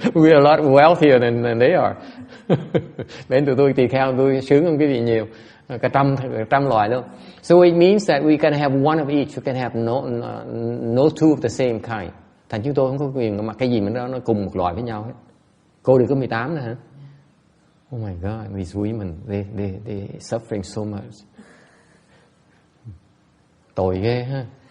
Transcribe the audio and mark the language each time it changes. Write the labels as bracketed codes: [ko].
[en] We are a lot wealthier than they are. [vi] Bên tụi tôi tỳ kheo tôi sướng hơn cái gì nhiều. cả trăm loại luôn. [en] So it means that we can have one of each, we can have no two of the same kind. [vi] Thành chúng tôi không có quyền mặc cái gì mà nó cùng một loại với nhau hết. Cô được có 18 nữa hả? [en] Oh my God, these women, they suffering so much. [vi] Tội ghê ha.